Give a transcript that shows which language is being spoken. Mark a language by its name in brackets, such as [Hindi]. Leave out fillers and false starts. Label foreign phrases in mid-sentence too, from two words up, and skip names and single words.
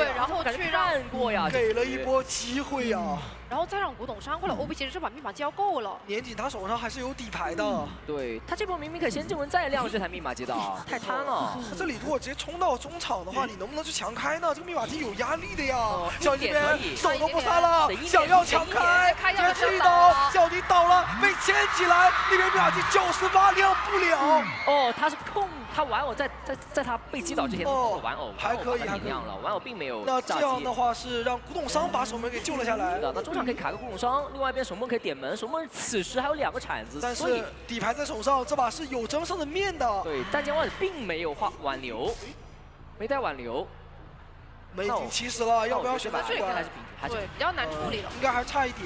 [Chinese] 對，然後去讓過呀，給了一波機會呀。然後再讓古董商過來，OP 其實這把密碼機要夠了。年景他手上還是有底牌的。對，他這波明明可以先救人再亮這台密碼機的，太貪了。他這裡如果直接衝到中場的話，你能不能去強開呢？這個密碼機有壓力的呀。小迪這邊手都不撒了，想要強開，直接吃一刀，小迪倒了，被牽起來，那邊密碼機98亮不了。哦，他是控，他玩偶在他被擊倒之前玩偶還可以亮了，玩偶並沒有。那這樣的話是讓古董商把守门給救了下來。那中场可以卡個古董商，另外一邊守门可以點門，守门此時還有2個鏟子，但是底牌在手上，這把是有爭勝的面的。對，但江萬並沒有挽留，沒帶挽留。已經70了，要不要選？對，比較難處理了，應該還差一點。